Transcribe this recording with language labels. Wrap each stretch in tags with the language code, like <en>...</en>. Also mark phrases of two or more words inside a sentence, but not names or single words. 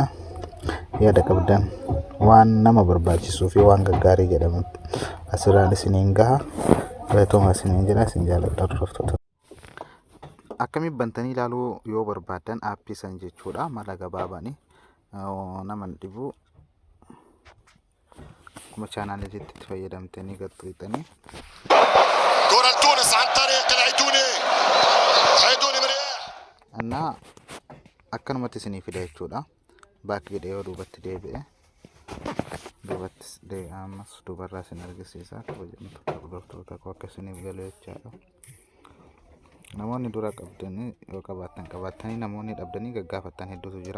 <om>Yaada qabdan waan nama barbaachisuu fi waan gaggaarii jedhamu asirraan isiniin gaha. Galatooma isiniin jedha isin jaalladha hordoftoota. Akkamiin bantanii ilaaluu yoo barbaadan aappii san jechuudha mala gabaabaani nama dhibu kuma chaanaalii itti fayyadamtanii gadxiixanii</om> <ar>كرة تونس عن طريق العيدوني</ar> <om>مريح akkanumatti isinii fida jechuudha. Baak jedhee yoo duubatti deebi'e duubatti ammas duubarraa isin argisiisa kabajamtoota hordoftoota koo akka isiniif galu jechaadha. Namoonni dura qabdanii yoo qabaatanii namoonni dhabdanii gaggaafattan hedduutu jira.</om>